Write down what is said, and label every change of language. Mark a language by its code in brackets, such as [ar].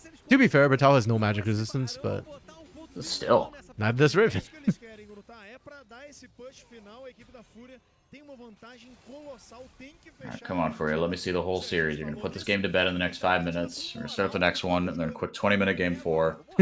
[en] To be fair, Batal has no magic resistance, but Still. neither does Riven. [pt] Isso que eles querem, Gurutá, é pra dar esse push final. A equipe da Fúria tem uma vantagem colossal, tem que fechar. [en] Alright, come on, FUR.A. Let me see the whole series. You're gonna put this game to bed in the next 5 minutes. We're gonna start the next one, and then a quick 20-minute game 4.